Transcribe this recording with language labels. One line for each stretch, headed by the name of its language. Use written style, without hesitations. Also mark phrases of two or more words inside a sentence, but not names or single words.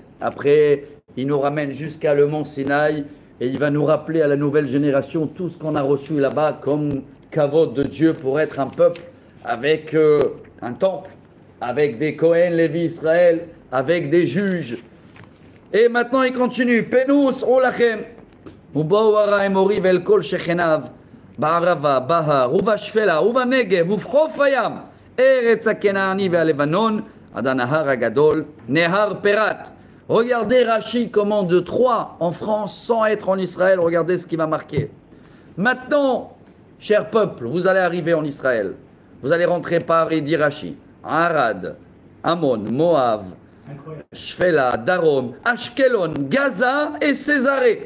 French: Après, il nous ramène jusqu'à le mont Sinaï et il va nous rappeler à la nouvelle génération tout ce qu'on a reçu là-bas comme kavod de Dieu pour être un peuple avec un temple, avec des Kohen, Lévi, Israël, avec des juges. Et maintenant il continue.
Hebrew: פנו וסעו לכם. ובואו הר האמורי ואל כל שכניו, בערבה, בהר, ובשפלה, ובנגב, ובחוף הים, ארץ הכנעני והלבנון, עד הנהר הגדול, נהר פרת.
French: Regardez Rachi comment de Troyes en France sans être en Israël, regardez ce qui va marquer. Maintenant, cher peuple, vous allez arriver en Israël. Vous allez rentrer par et dire Rachi, Arad, Ammon, Moab, Shfela, Darom, Ashkelon, Gaza et Césarée.